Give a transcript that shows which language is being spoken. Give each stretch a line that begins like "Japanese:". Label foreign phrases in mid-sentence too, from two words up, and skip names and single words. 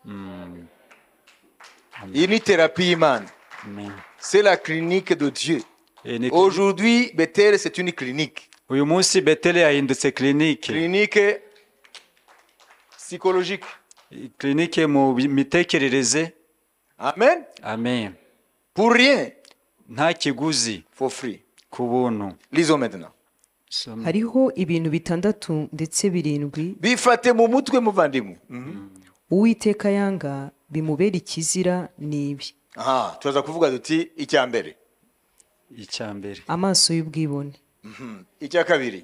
Kinyarwanda: Iyi ni terapi y'Imana.
French: C'est la clinique de Dieu. Aujourd'hui, Bethel, c'est une clinique.
Kinyarwanda: Uyu munsi Bethel yahindutse clinique.
French: Clinique psychologique.
Kinyarwanda: Clinique mu mitekerereze. Amen. Amen.
French: Pour rien.
Kinyarwanda: Nta kiguzi.
English: For free.
Kinyarwanda: Ku buntu.
French: Lisons maintenant.
Kinyarwanda: Hariho ibintu bitandatu ndetse birindwi bifate mu mutwe muvandimwe. Uwiteka yanga bimubera ikizira nibi. Aha, tuza kuvuga duti icya mbere. Icya mbere. Amaso y'ubwibone. Icya kabiri.